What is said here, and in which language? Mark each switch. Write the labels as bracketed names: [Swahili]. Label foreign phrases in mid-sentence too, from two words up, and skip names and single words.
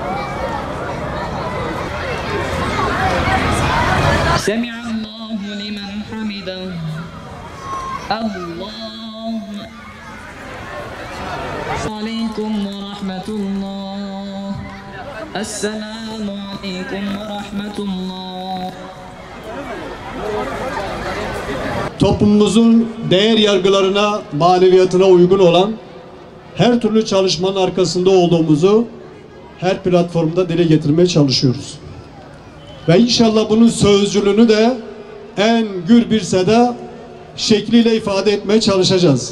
[Arabic] سمع الله لمن حمده الله. عليكم ورحمة الله. السلام عليكم ورحمة الله. [Turkish] Toplumumuzun değer yargılarına, maneviyatına uygun olan her türlü çalışmanın arkasında olduğumuzu her platformda dile getirmeye çalışıyoruz. Ve inşallah bunun sözcülüğünü de en gür bir seda şekliyle ifade etmeye çalışacağız.